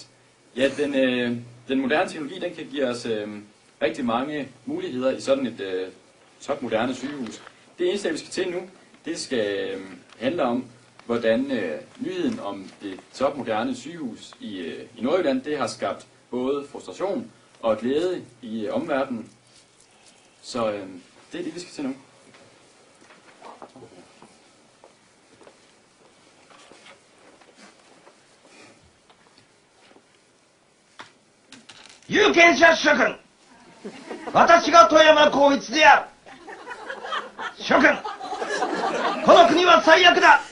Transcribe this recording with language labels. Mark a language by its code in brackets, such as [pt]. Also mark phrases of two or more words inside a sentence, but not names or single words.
[da] Ja, den moderne teknologi, den kan give os rigtig mange muligheder i sådan et topmoderne sygehus. Det eneste, vi skal til nu, det skal handle om, hvordan nyheden om det topmoderne sygehus i Nordjylland, det har skabt både frustration og glæde i omverdenen. Så det er det, vi skal til nu. [ja] 有権者諸君、私が富山光一である。諸君、この国は最悪だ。